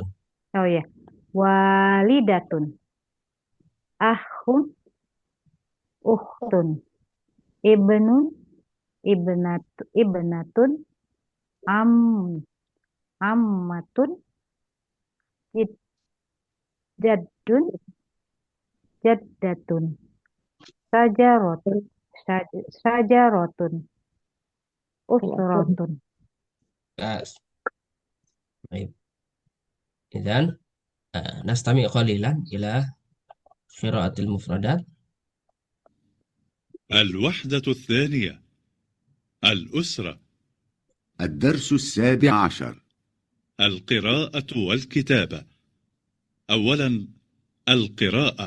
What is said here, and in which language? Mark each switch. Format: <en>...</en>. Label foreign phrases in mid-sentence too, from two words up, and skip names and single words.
<ar>أوه يا، والدة، أخ، أخت، ابن، ابنة، عم، عمة، جد، جدة، شجرة، شجرة، أسرة.</ar> <ms>Bas. Baik.</ms> <ar>إذن نستمع قليلا إلى قراءة المفردات. الوحدة الثانية الأسرة. الدرس 17. القراءة والكتابة. أولا القراءة.</ar>